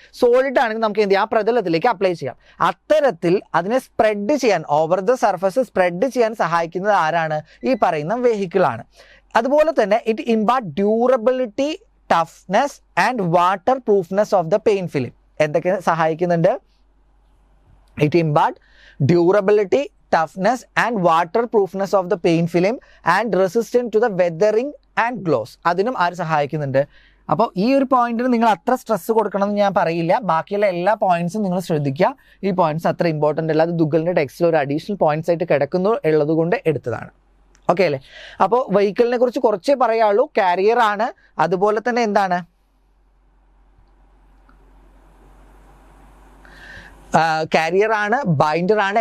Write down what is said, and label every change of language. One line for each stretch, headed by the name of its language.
Malayalam: Solid ആണെങ്കിൽ നമുക്ക് എന്ത് ചെയ്യാം, ആ പ്രതലത്തിലേക്ക് അപ്ലൈ ചെയ്യാം. അത്തരത്തിൽ അതിനെ സ്പ്രെഡ് ചെയ്യാൻ,
English: over the surface
Malayalam: സ്പ്രെഡ് ചെയ്യാൻ സഹായിക്കുന്നത് ആരാണ്? ഈ പറയുന്ന വെഹിക്കിൾ ആണ്. അതുപോലെ തന്നെ
English: It impart durability, toughness and water proofness of the paint film.
Malayalam: എന്തൊക്കെ സഹായിക്കുന്നുണ്ട്?
English: It impart durability, toughness and waterproofness of the paint film and resistant to the weathering and gloss.
Malayalam: അതിനും ആര് സഹായിക്കുന്നുണ്ട്? അപ്പോൾ ഈ ഒരു പോയിന്റിന് നിങ്ങൾ അത്ര സ്ട്രെസ് കൊടുക്കണം എന്ന് ഞാൻ പറയില്ല. ബാക്കിയുള്ള എല്ലാ പോയിന്റ്സും നിങ്ങൾ ശ്രദ്ധിക്കുക. ഈ പോയിന്റ്സ് അത്ര ഇമ്പോർട്ടൻ്റ് അല്ല. അത് ദുഗ്ഗലിൻ്റെ ടെക്സ്റ്റിൽ ഒരു അഡീഷണൽ പോയിന്റ്സ് ആയിട്ട് കിടക്കുന്നു ഉള്ളത് കൊണ്ട് എടുത്തതാണ്. ഓക്കെ അല്ലേ? അപ്പോൾ വെഹിക്കിളിനെ കുറിച്ച് കുറച്ചേ പറയാനുള്ളൂ. കാരിയർ ആണ്, അതുപോലെ തന്നെ എന്താണ്, കാരിയർ ആണ്, ബൈൻഡർ ആണ്.